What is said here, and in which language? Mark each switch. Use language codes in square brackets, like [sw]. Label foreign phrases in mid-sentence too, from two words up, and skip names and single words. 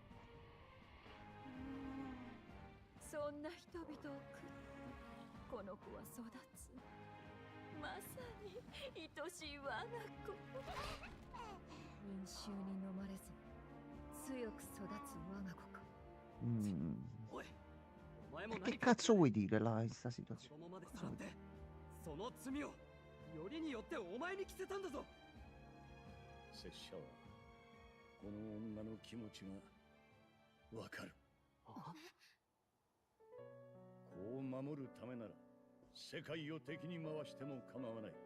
[ja] そんな人々を食ってこの子は育つ。まさに愛しい我が子。群衆に飲まれず強く育つ我が子か。 Mm. おいお前も [it] E [ja] 何 [it] che [ja] か [it] cazzo vuoi dire là in sta [ja] 子 [it] situazione? [ja] 供までさらってその罪をよりによってお前に着せたんだぞ。拙者はこの女の気持ちがわかる。あ子を守るためなら世界を敵に回しても構わない。